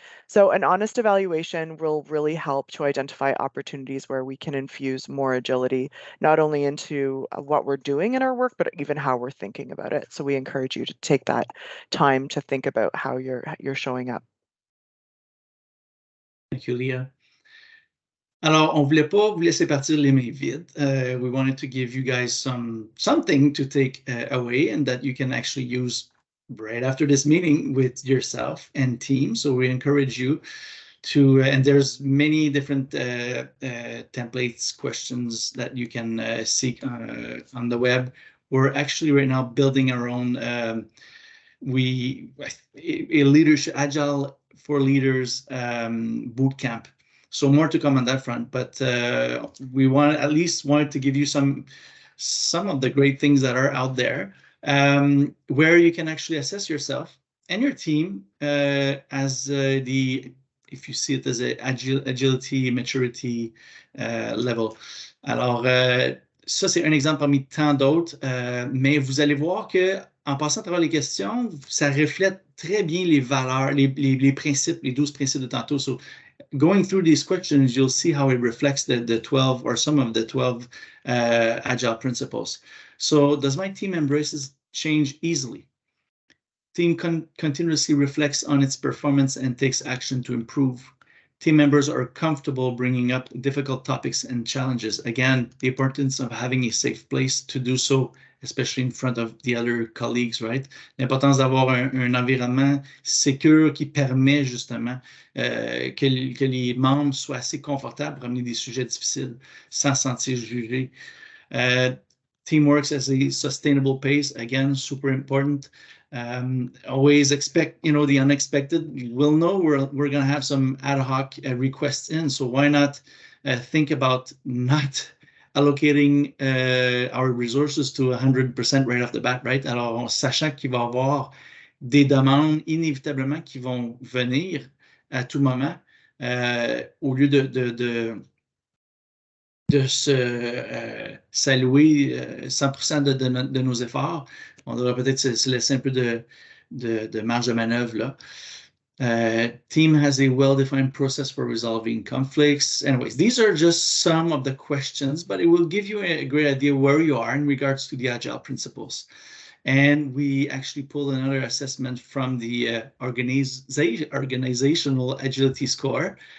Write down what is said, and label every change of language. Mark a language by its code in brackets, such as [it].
[en] So an honest evaluation will really help to identify opportunities where we can infuse more agility, not only into what we're doing in our work, but even how we're thinking about it. So we encourage you to take that time to think about how you're showing up. Thank you, Leah. [fr] Alors, on voulait pas vous laisser partir les mains vides. [en] We wanted to give you guys something to take away and that you can actually use right after this meeting with yourself and team. So we encourage you to, and there's many different templates, questions that you can seek on the web. We're actually right now building our own, a leadership, agile for leaders boot camp. So more to come on that front, but we at least wanted to give you some of the great things that are out there, where you can actually assess yourself and your team as if you see it as a agility, maturity level. [fr] Alors, ça, c'est un exemple parmi tant d'autres, mais vous allez voir que en passant à travers les questions, ça reflète très bien les valeurs, les principes, les 12 principes de tantôt. [en] So, going through these questions, you'll see how it reflects the 12 or some of the 12 Agile principles. So, does my team embrace change easily? Team continuously reflects on its performance and takes action to improve. Team members are comfortable bringing up difficult topics and challenges. Again, the importance of having a safe place to do so, especially in front of the other colleagues, right? [fr] L'importance d'avoir un environnement sécure qui permet justement que les membres soient assez confortables pour amener des sujets difficiles sans se sentir jugés. [en] Team works as a sustainable pace, again, super important. Always expect, the unexpected. We'll know we're going to have some ad hoc requests in, so why not think about not allocating our resources to 100% right off the bat, right? [fr] Alors, sachant qu'il va y avoir des demandes inévitablement qui vont venir à tout moment, au lieu de s'allouer 100% de nos efforts, on devrait peut-être se laisser un peu de marge de manœuvre là. [en] Team has a well-defined process for resolving conflicts. Anyways, these are just some of the questions, but it will give you a great idea where you are in regards to the Agile principles. And we actually pulled another assessment from the organizational agility score.